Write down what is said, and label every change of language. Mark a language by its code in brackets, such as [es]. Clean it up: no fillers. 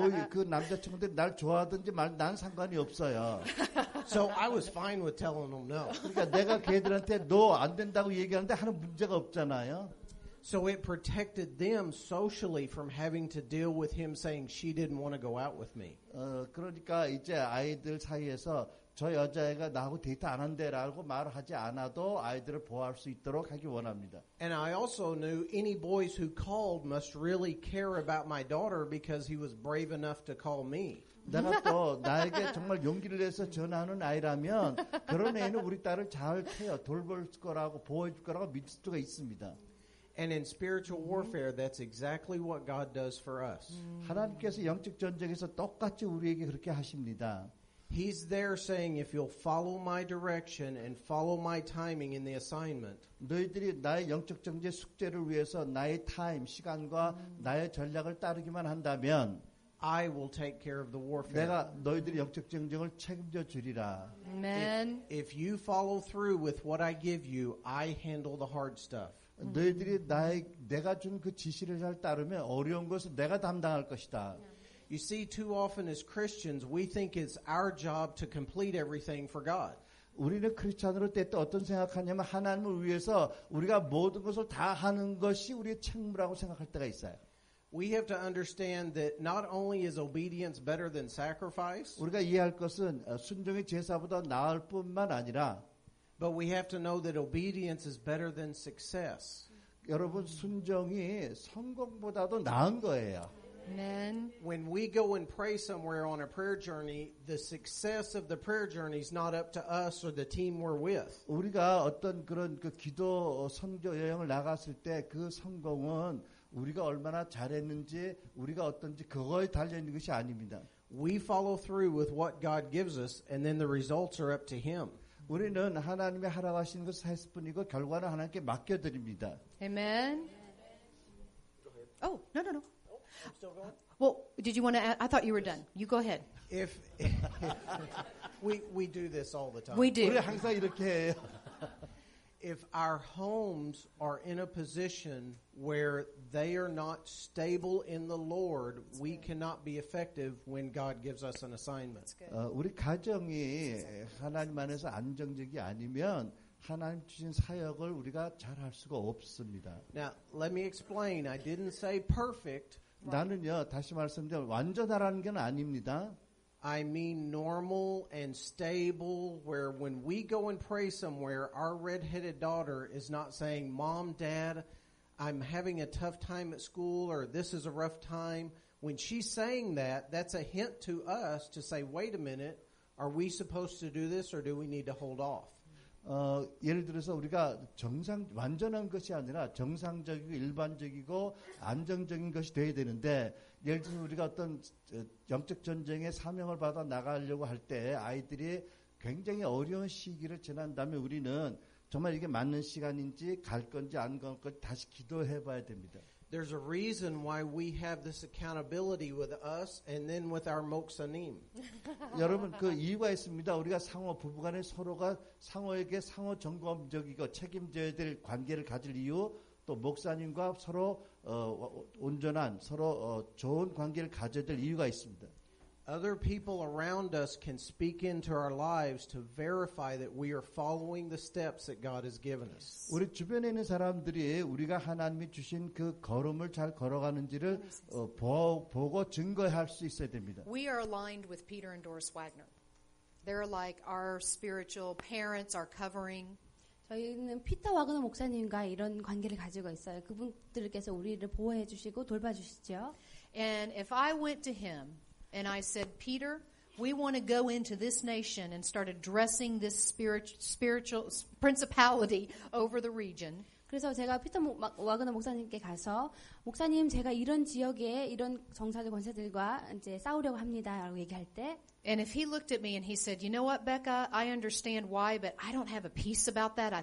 [ko] 그 남자친구들이 날 좋아하든지 난 상관이 없어요. [en] So I was fine with telling them no. [ko] 그러니까 내가 걔들한테 너 안 된다고 얘기하는데 하는 문제가 없잖아요. [en] So it protected them socially from having to deal with him saying she didn't want to go out with me. [ko] 그러니까 이제 아이들 사이에서 저 여자애가 나하고 데이트 안 한대라고 말을 하지 않아도 아이들을 보호할 수 있도록 하기 원합니다. [en] And I also knew any boys who called must really care about my daughter because he was brave enough to call me. [ko] 내가 또 나에게 정말 용기를 내서 전화하는 아이라면 그런 애는 우리 딸을 잘 돌볼 거라고 보호해줄 거라고 믿을 수가 있습니다. [en] And in spiritual warfare, that's exactly what God does for us. [ko] 하나님께서 영적 전쟁에서 똑같이 우리에게 그렇게 하십니다. [en] He's there saying, if you'll follow my direction and follow my timing in the assignment, [ko] 너희들이 나의 영적 전쟁 숙제를 위해서 나의 타임, 시간과 나의 전략을 따르기만 한다면 [en] I will take care of the warfare. [ko] 내가 너희들이 영적 전쟁을 책임져 주리라. [en] Amen. If you follow through with what I give you, I handle the hard stuff. [ko] 너희들이 내가 준 그 지시를 잘 따르면 어려운 것은 내가 담당할 것이다. [en] You see, too often as Christians, we think it's our job to complete everything for God. [ko] 우리는 크리스찬으로 때 또 어떤 생각하냐면 하나님을 위해서 우리가 모든 것을 다 하는 것이 우리의 책무라고 생각할 때가 있어요. [en] we have to understand that not only is obedience better than sacrifice, [ko] 우리가 이해할 것은 순종이 제사보다 나을 뿐만 아니라 [en] but we have to know that obedience is better than success. [ko] 여러분 순종이 성공보다도 나은 거예요. [en] Amen. When we go and pray somewhere on a prayer journey, the success of the prayer journey is not up to us or the team we're with. 우리가 어떤 그런 그 기도 선교 여행을 나갔을 때 그 성공은 우리가 얼마나 잘했는지 우리가 어떤지 그거에 달려 있는 것이 아닙니다. We follow through with what God gives us, and then the results are up to Him. 우리는 하나님의 하라고 하시는 것을 했을 뿐이고 결과는 하나님께 맡겨드립니다. Amen. Oh, no. I'm still going? Well, did you want to add? I thought you were done. You go ahead. If we do this all the time. We do. [ko] 우리 항상 이렇게 해요. [en] If our homes are in a position where they are not stable in the Lord, we cannot be effective when God gives us an assignment. [ko] 우리 가정이 하나님 안에서 안정적이 아니면 하나님 주신 사역을 우리가 잘할 수가 없습니다. [en] Now, let me explain. I didn't say perfect. [ko] 나는요, 다시 말씀드리면 완전하라는 건 아닙니다. [en] I mean normal and stable, where when we go and pray somewhere, our red-headed daughter is not saying, Mom, Dad, I'm having a tough time at school, or this is a rough time. When she's saying that, that's a hint to us to say, wait a minute, are we supposed to do this, or do we need to hold off? [ko] 예를 들어서 우리가 완전한 것이 아니라 정상적이고 일반적이고 안정적인 것이 돼야 되는데, 예를 들어서 우리가 어떤 영적 전쟁의 사명을 받아 나가려고 할 때 아이들이 굉장히 어려운 시기를 지난다면 우리는 정말 이게 맞는 시간인지 갈 건지 안 갈 건지 다시 기도해 봐야 됩니다. [en] There's a reason why we have this accountability with us and then with our 목사님. [ko] 여러분 그 이유가 있습니다. 우리가 부부간에 서로가 상호에게 상호 점검적이고 책임져야 될 관계를 가질 이유, 또 목사님과 서로 온전한 서로 좋은 관계를 가져야 될 이유가 있습니다. [en] Other people around us can speak into our lives to verify that we are following the steps that God has given us. [ko] 우리 주변에 있는 사람들이 우리가 하나님이 주신 그 걸음을 잘 걸어가는지를 보고 증거할 수 있어야 됩니다. [en] We are aligned with Peter and Doris Wagner. They're like our spiritual parents, our covering. [ko] 저희는 피터 와그너 목사님과 이런 관계를 가지고 있어요. 그분들께서 우리를 보호해 주시고 돌봐주시죠. [en] And if I went to him and I said, Peter, we want to go into this nation and start addressing this spiritual principality over the region. [ko] 그래서 제가 피터 와그너 목사님께 가서 목사님 제가 이런 지역에 이런 정사들 권세들과 이제 싸우려고 합니다라고 얘기할 때 [en] And if he looked at me and he said, you know what, Becca, I understand why, but I don't have a peace about that.